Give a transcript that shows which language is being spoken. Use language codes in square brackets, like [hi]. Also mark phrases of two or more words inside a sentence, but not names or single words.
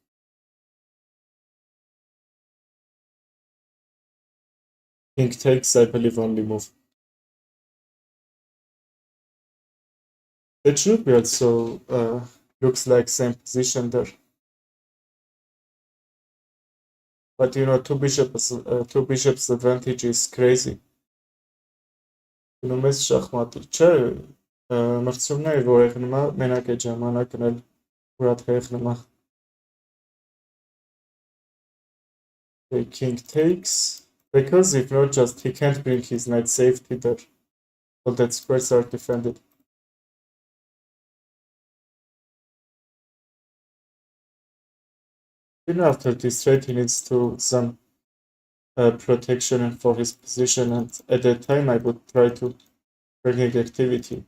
[en] King takes, I believe, only move. It should be also looks like same position there. But you know, two bishops advantage is crazy. [hy] Գնում ես շախմատի, չէ, մրցումներ, որ եղնում է, մենակ է ժամանակն էլ ուրատ եղնում է. [en] The king takes, because if not just, he can't bring his knight safety there. So that squares are defended. Even after this trade, he needs to some protection for his position, and at that time I would try to bring activity.